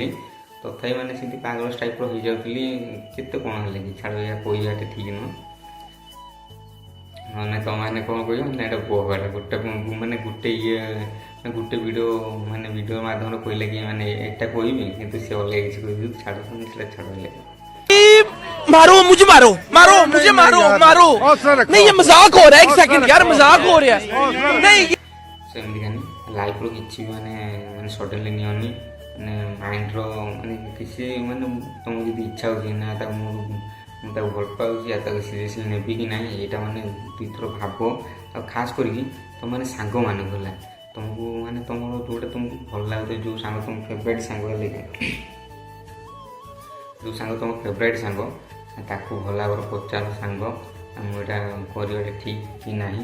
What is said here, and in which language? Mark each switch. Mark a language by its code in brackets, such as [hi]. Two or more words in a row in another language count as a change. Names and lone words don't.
[or] ତଥାପି ମାନେ ସେମିତି ପାଗଳ ଟାଇପ୍ର ହେଇଯାଉଥିଲି। କେତେ କ'ଣ ହେଲେ କି ଛାଡ଼, ଏହା କହିବାଟା ଠିକ୍ ନୁହଁ। ମାନେ ତୁମମାନେ କ'ଣ କହିବ ନା ଏଇଟା ବୋହଟା ଗୋଟେ ମାନେ ଗୋଟେ ଭିଡ଼ିଓ ମାଧ୍ୟମରେ କହିଲେ କି ମାନେ ଏଇଟା କହିବି, କିନ୍ତୁ ସେ ଅଲଗା କିଛି କହିବି। ଛାଡ଼ ସେଟା ଛାଡ଼ ହେଲେ [hi] मारो मुझे, मारो मारो मुझे, मारो मारो। नहीं ये मजाक हो रहा है, 1 सेकंड यार, मजाक हो रहा है। नहीं [or] ସେମିତି କାନି ଲାଇଫ୍ର କିଛି ବି ମାନେ ସଡନ୍ଲି ନିଅନି। ମାନେ ମାଇଣ୍ଡର ମାନେ କିଛି ମାନେ ତୁମକୁ ଯଦି ଇଚ୍ଛା ହେଉଛି ନା ତାକୁ ମୁଁ ତାକୁ ଭଲ ପାଉଛି ୟା ତାକୁ ସିରିୟସଲି ନେବି କି ନାହିଁ, ଏଇଟା ମାନେ 2 ଥର ଭାବ। ଆଉ ଖାସ୍ କରିକି ତୁମମାନେ ସାଙ୍ଗମାନେ ହେଲା ତୁମକୁ ମାନେ ତୁମର ଯେଉଁଟା ତୁମକୁ ଭଲ ଲାଗୁଥିବ, ଯେଉଁ ସାଙ୍ଗ ତୁମ ଫେଭରାଇଟ୍ ସାଙ୍ଗ ହେଲେ ଯେଉଁ ସାଙ୍ଗ ତୁମ ଫେଭରାଇଟ୍ ସାଙ୍ଗ ତାକୁ ଭଲ ଭାବରେ ପଚାର, ସାଙ୍ଗ ମୁଁ ଏଇଟା କରିବାଟା ଠିକ୍ କି ନାହିଁ।